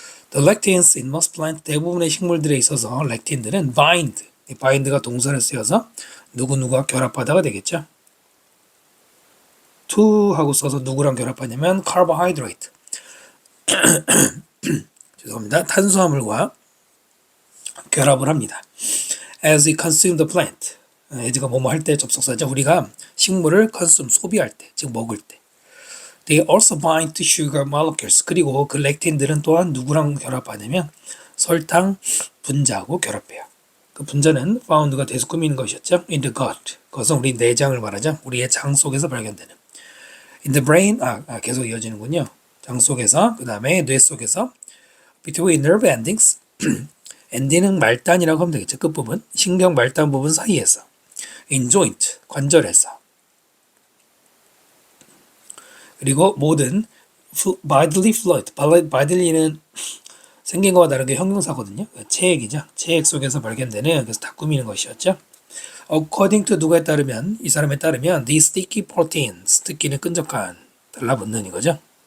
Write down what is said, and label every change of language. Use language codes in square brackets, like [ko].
[en] The lectins in most plants, [ko] 대부분의 식물들에 있어서 lectin들은 bind, bind가 동사를 쓰여서 누구누구와 결합하다가 되겠죠. to 하고 써서 누구랑 결합하냐면 carbohydrate, 죄송합니다, 탄수화물과 결합을 합니다. [en] As we consume the plant, as가 [ko] 뭐뭐 할 때 접속사죠. 우리가 식물을 consume, 소비할 때, 즉 먹을 때. [en] They also bind to sugar molecules. [ko] 그리고 그 렉틴들은 또한 누구랑 결합하냐면 설탕 분자하고 결합해요. 그 분자는 found가 돼서 꾸미는 것이었죠. [en] In the gut, [ko] 그것은 우리 내장을 말하죠. 우리의 장 속에서 발견되는. [en] In the brain, [ko] 계속 이어지는군요. 장 속에서, 그 다음에 뇌 속에서. [en] Between nerve endings, [ko] 엔딩은 말단이라고 하면 되겠죠. 끝부분, 신경 말단 부분 사이에서. [en] In joint, [ko] 관절에서. 그리고 모든 bodily fluid, body는 생긴 것과 다르게 형용사거든요. 체액이죠. 체액 속에서 발견되는, 그래서 다 꾸미는 것이었죠. According to 누구에 따르면, 이 사람에 따르면 [en] these sticky proteins, [ko] sticky 끈적한, 달라붙는 이거죠.